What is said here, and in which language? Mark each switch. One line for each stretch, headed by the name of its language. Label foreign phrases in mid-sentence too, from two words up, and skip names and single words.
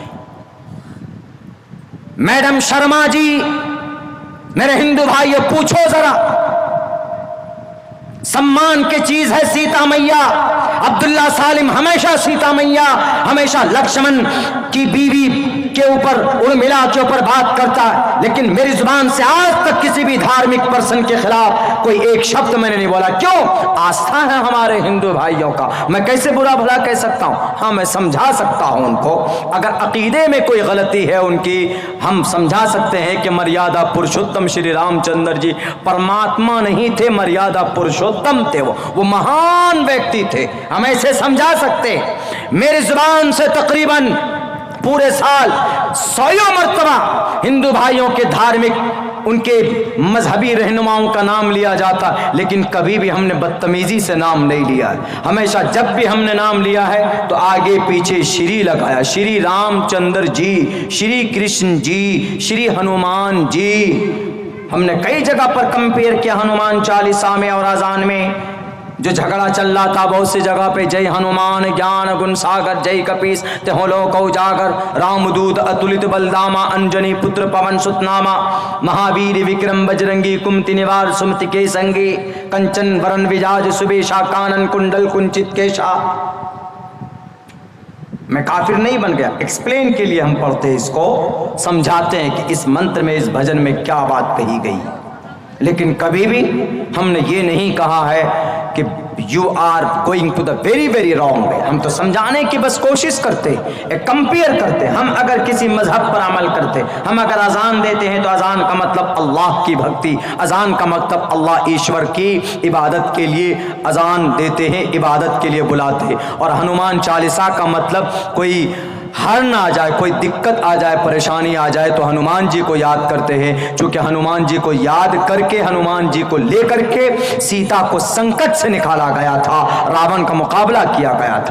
Urdu: میڈم شرما جی، میرے ہندو بھائیو پوچھو ذرا، سمان کی چیز ہے سیتا میاں، عبداللہ سالم ہمیشہ سیتا میاں، ہمیشہ لکشمن کی بیوی کے اوپر، ارملا کے اوپر بات کرتا ہے، لیکن میری زبان سے آج تک کسی بھی دھارمک پرسن کے خلاف کوئی ایک شبد میں نے نہیں بولا۔ کیوں؟ آستھا ہے ہمارے ہندو بھائیوں کا، میں کیسے برا بھلا کہہ سکتا ہوں؟ ہاں میں سمجھا سکتا ہوں ان کو، اگر عقیدے میں کوئی غلطی ہے ان کی، ہم سمجھا سکتے ہیں کہ مریادہ پرشوتم شری رام چندر جی پرماتما نہیں تھے، مریادہ پرشوتم تھے، وہ مہان ویکتی تھے، ہم ایسے سمجھا سکتے۔ میری زبان سے تقریباً پورے سال 100 مرتبہ ہندو بھائیوں کے دھارمک، ان کے مذہبی رہنماؤں کا نام لیا جاتا، لیکن کبھی بھی ہم نے بدتمیزی سے نام نہیں لیا ہے۔ ہمیشہ جب بھی ہم نے نام لیا ہے تو آگے پیچھے شری لگایا، شری رام چندر جی، شری کرشن جی، شری ہنومان جی۔ ہم نے کئی جگہ پر کمپیئر کیا ہنومان چالیسا میں اور اذان میں، جو جھگڑا چل رہا تھا بہت سی جگہ پہ،
Awadhi: जय हनुमान ज्ञान गुन सागर जय कपीस तिहुँ लोक उजागर, राम दूत अतुलित बलधामा अंजनि पुत्र पवन सुत नामा, महाबीर बिक्रम बजरंगी कुमति निवार सुमति के संगी, कंचन बरन बिराज सुबेसा कानन कुंडल कुंचित केसा. میں کافر نہیں بن گیا، ایکسپلین کے لیے ہم پڑھتے ہیں، اس کو سمجھاتے ہیں کہ اس منتر میں، اس بھجن میں کیا بات کہی گئی، لیکن کبھی بھی ہم نے یہ نہیں کہا ہے کہ
English: you are going to the very very wrong way.
Awadhi: ہم تو سمجھانے کی بس کوشش کرتے، ایک کمپیئر کرتے۔ ہم اگر کسی مذہب پر عمل کرتے، ہم اگر اذان دیتے ہیں تو اذان کا مطلب اللہ کی بھکتی، اذان کا مطلب اللہ ایشور کی عبادت کے لیے اذان دیتے ہیں، عبادت کے لیے بلاتے ہیں۔ اور ہنومان چالیسا کا مطلب کوئی ہر نہ آ جائے، کوئی دقت آ جائے، پریشانی آ جائے تو ہنومان جی کو یاد کرتے ہیں، چونکہ ہنومان جی کو یاد کر کے، ہنومان جی کو لے کر کے سیتا کو سنکٹ سے نکالا گیا تھا، راون کا مقابلہ کیا گیا تھا۔